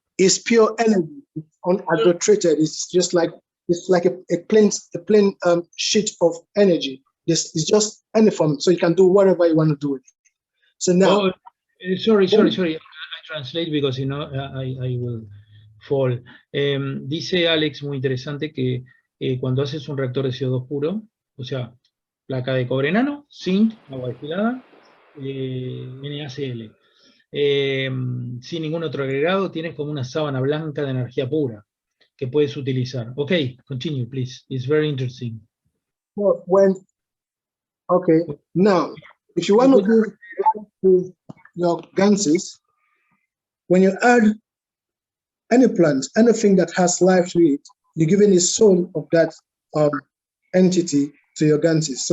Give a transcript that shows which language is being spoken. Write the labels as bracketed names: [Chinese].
[English] is pure energy. It's unadulterated. It's just like a plain sheet of energy. This is just any form, so you can do whatever you want to do with it. So now, sorry. I translate because you know I will fall. [Spanish] Dice Alex, muy interesante, que cuando haces un reactor de CO2 puro, o sea, placa de cobre nano, zinc, agua destilada, NaCl. Sin ningún otro agregado, tienes como una sábana blanca de energía pura que puedes utilizar. [English] Okay, continue, please. It's very interesting. well, now, if you want to do your ganses, when you add any plant, anything that has life to it, you're giving the soul of that entity to your ganses.